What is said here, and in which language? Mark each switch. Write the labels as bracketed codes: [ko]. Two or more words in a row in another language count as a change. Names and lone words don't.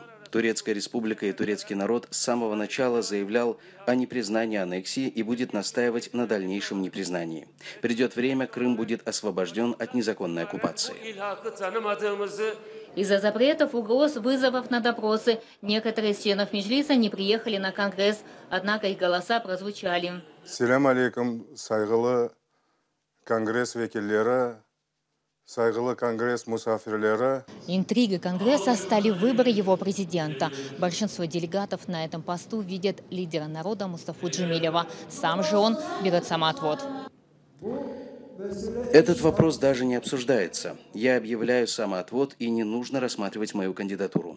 [ru] Турецкая республика и турецкий народ с самого начала заявлял о непризнании аннексии и будет настаивать на дальнейшем непризнании. Придет время, Крым будет освобожден от незаконной оккупации. Из-за запретов, угроз, вызовов на допросы некоторые из членов Меджлиса не приехали на Конгресс, однако их голоса прозвучали. [crh] Селям алейкум, сайгылы Конгресс векиллері, сайгылы Конгресс мусафирлері. [ru] Интригой Конгресса стали выборы его президента. Большинство делегатов на этом посту видят лидера народа Мустафу Джемилева. Сам же он берет самоотвод. Этот вопрос даже не обсуждается. Я объявляю самоотвод, и не нужно рассматривать мою кандидатуру.